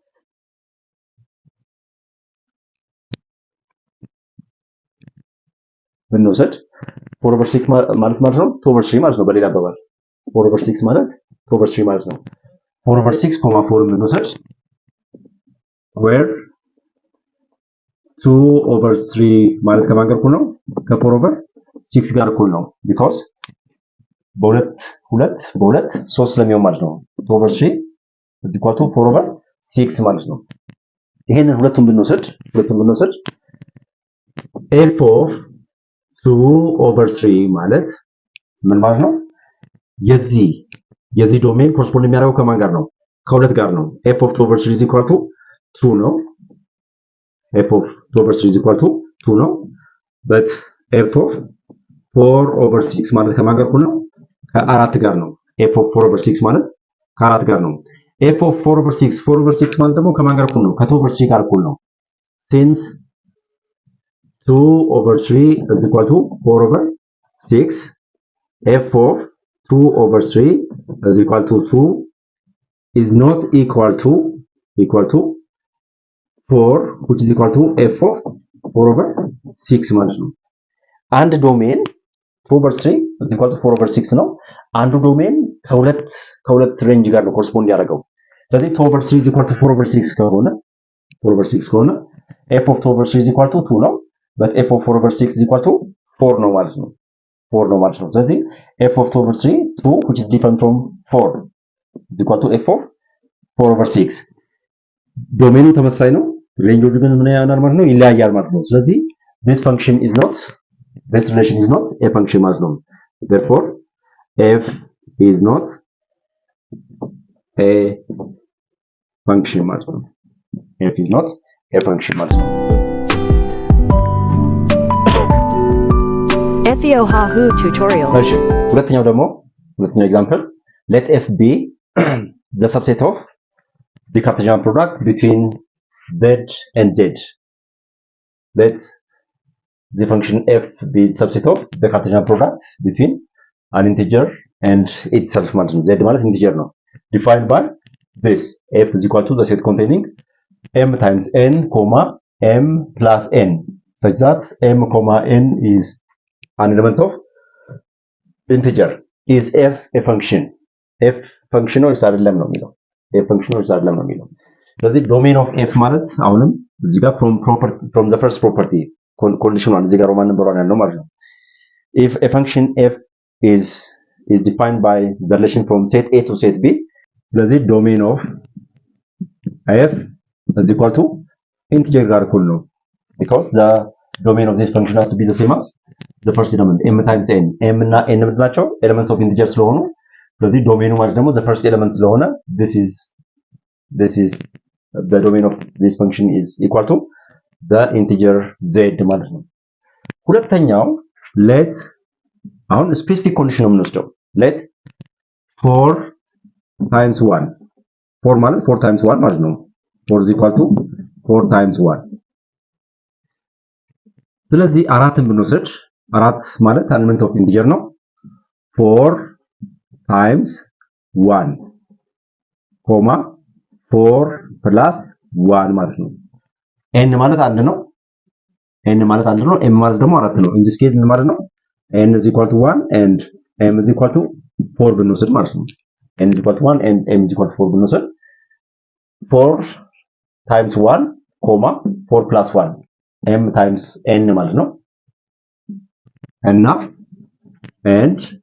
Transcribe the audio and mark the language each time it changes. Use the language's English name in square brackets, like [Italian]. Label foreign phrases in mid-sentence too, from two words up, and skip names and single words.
[Amharic] ብንወስድ [English] 4 over 6 [Amharic] ማለት ነው [English] 2 over 3 [Amharic] ማለት ነው በሌላ አባባል [English] 4 over 6 [Amharic] ማለት [English] 2 over 3 [Amharic] ማለት ነው [English] 4 over 6 comma 4 [Amharic] ብንወስድ where [English] 2 over 3 [Amharic] ማለት ከማን ጋር እኩል ነው ከ4 over 6 ጋር እኩል ነው because በሁለት 3 ስለሚሆን ማለት ነው [English] 2 over 3 is equal to 4 over 6 [Amharic] ማለት ነው። ይሄንን ሁለቱን ብንወስድ [English] f of 2 over 3 [Amharic] ማለት ምን ማለት ነው? የዚህ [English] domain correspond [Amharic] የሚያደርገው ከማን ጋር ነው? ከሁለት ጋር ነው። [English] f of 2 over 3 is equal to 2 ነው። f of 2 over 3 is equal to 2 ነው. but f of 4 over 6 [Amharic] ማለት ከማን ጋር እኩል ነው? ከአራት ጋር ነው። [English] f of 4 over 6 [Amharic] ማለት ከአራት ጋር ነው። [English] f of 4 over 6 [Amharic] ማለት ደግሞ ከማን ጋር እኩል ነው? [English] ከ2 over 3 [Amharic] ጋር እኩል ነው። [English] since 2 over 3 is equal to 4 over 6, f of 2 over 3 is equal to 2 is not equal to 4, which is equal to f of 4 over 6 [Amharic] ማለት ነው። አንድ ዶሜን [English] 2 over 3 is equal to 4 over 6 [Amharic] ነው። አንዱ ዶሜን ከሁለት ሬንጅ ጋር ነው ኮረስፖንድ ያደርገው። ስለዚህ [English] 2 over 3 is equal to 4 over 6 ከሆነ f of 2 over 3 is equal to 2 ነው። but f of 4 over 6 is equal to 4 [Amharic] ነው ማለት ነው። [English] ስለዚህ f of 2 over 3 2 which is different from 4 is equal to f of 4 over 6 [Amharic] ዶሜኑ ተመሳሳይ ነው። ሬንጆቹ ግን ምን ያህል ማለት ነው? ይለያያል ማለት ነው። ስለዚህ [English] this relation is not a function [Amharic] ማለት ነው። [English] therefore f is not a function [Amharic] ማለት ነው። [English] f is not a function [Amharic] ማለት ነው። [English] Ethio-Hahu tutorials. [Amharic] እሺ ሁለተኛው [English] ኤግዛምፕል let f be the subset of the Cartesian product between z and z. Let the function f be the subset of the Cartesian product between an integer and itself [Amharic] ማለት ነው። [English] z ማለት integer ነው. Defined by this f is equal to the set containing m times n, m plus n such that m, n is an element of integer. Is f a function? f function [Amharic] ነው ወይስ አይደለም ነው የሚለው። [English] f function [Amharic] ነው ወይስ አይደለም ነው የሚለው። [English] ስለዚህ domain of f [Amharic] ማለት አሁንም እዚህ ጋር [English] from the first property conditional [Amharic] እዚህ ጋር [English] roman number [Amharic] ያለው ማለት ነው። [English] if a function f is defined by the relation from set a to set b, ስለዚህ domain of f is equal to integer [Amharic] ጋር እኩል ነው [English] because the domain of this function has to be the same as the first element m times n. m እና n ምንድናቸው? elements of integer [Amharic] ስለሆኑ ስለዚህ ዶሜኑ ማለት ደግሞ [English] the first element ስለሆነ this is the domain of this function is equal to the integer z [Amharic] ማለት ነው። ሁለተኛው [English] let [Amharic] አሁን [English] specific condition [Amharic] ነው የምንወስደው [English] let 4 times 1 4 ማለት 4 times 1 [Amharic] ማለት ነው [English] 4 is equal to 4 times 1 [Amharic] ስለዚህ አራትን ብንወስድ አራት ማለት [English] element of integer [Amharic] ነው [English] 4 times 1 4 plus 1 [Amharic] ማለት ነው [English] n [Amharic] ማለት አንድ ነው [English] m [Amharic] ማለት ደግሞ አራት ነው [English] in this case [Amharic] ምን ማለት ነው [English] n is equal to 1 and m is equal to 4 [Amharic] ብንወስድ ማለት ነው [English] n is equal to 1 and m is equal to 4 [Amharic] ብንወስድ [English] 4 times 1 4 plus 1 m times n [Amharic] ማለት ነው እና [English] and